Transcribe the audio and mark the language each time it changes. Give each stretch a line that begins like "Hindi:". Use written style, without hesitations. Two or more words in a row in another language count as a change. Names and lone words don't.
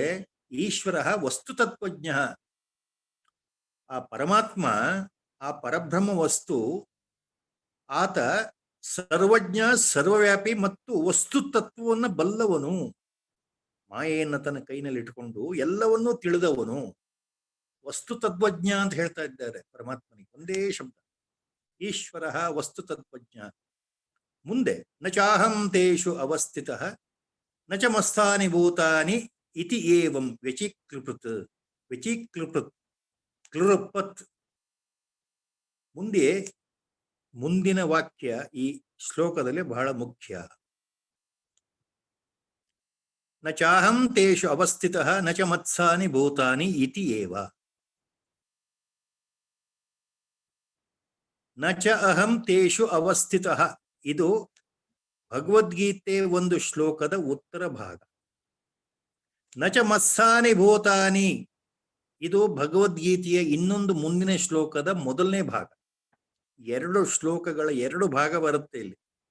Kannada: ಈಶ್ವರ ವಸ್ತು ತತ್ವಜ್ಞ, ಆ ಪರಮಾತ್ಮ, ಆ ಪರಬ್ರಹ್ಮ ವಸ್ತು, ಆತ ಸರ್ವಜ್ಞ, ಸರ್ವವ್ಯಾಪಿ ಮತ್ತು ವಸ್ತು ತತ್ವವನ್ನು ಬಲ್ಲವನು. ಮಾಯೆಯನ್ನು ತನ್ನ ಕೈನಲ್ಲಿ ಇಟ್ಕೊಂಡು ಎಲ್ಲವನ್ನೂ ತಿಳಿದವನು. ವಸ್ತು ತತ್ವಜ್ಞ ಅಂತ ಹೇಳ್ತಾ ಇದ್ದಾರೆ ಪರಮಾತ್ಮನಿಗೆ, ಒಂದೇ ಶಬ್ದ ಈಶ್ವರ ವಸ್ತು ತತ್ವಜ್ಞ.
Sanskrit: ಮುಂದೆ ನ ಚಾಹಂ ತೇಷು ಅವಸ್ಥಿತಃ ನ ಚ ಮಸ್ತಾನಿ ಭೂತಾನಿ ಇತಿ ಏವಂ ವ್ಯಚಿಕ್ಲೃಪತ್ ಕ್ಲೃಪತ್.
Kannada: ಮುಂದಿನ ವಾಕ್ಯ ಈ ಶ್ಲೋಕದಲ್ಲಿ ಬಹಳ ಮುಖ್ಯ.
Sanskrit: ನ ಚಾಹಂ ತೇಷು ಅವಸ್ಥಿತಃ ನ ಚ ಮತ್ಸಾನಿ ಭೂತಾನಿ ಇತಿ ಏವ. ನ ಚ ಅಹಂ ತೇಷು ಅವಸ್ಥಿತಃ,
Kannada: ಇದು ಭಗವದ್ಗೀತೆ ಒಂದು ಶ್ಲೋಕದ ಉತ್ತರ ಭಾಗ.
Sanskrit: ನ ಚ ಮತ್ಸಾನಿ ಭೂತಾನಿ,
Kannada: ಇದು ಭಗವದ್ಗೀತೆಯ ಇನ್ನೊಂದು ಮುಂದಿನ ಶ್ಲೋಕದ ಮೊದಲನೇ ಭಾಗ. ಎರಡು ಶ್ಲೋಕಗಳ ಎರಡು ಭಾಗ ಬರುತ್ತೆ ಇಲ್ಲಿ.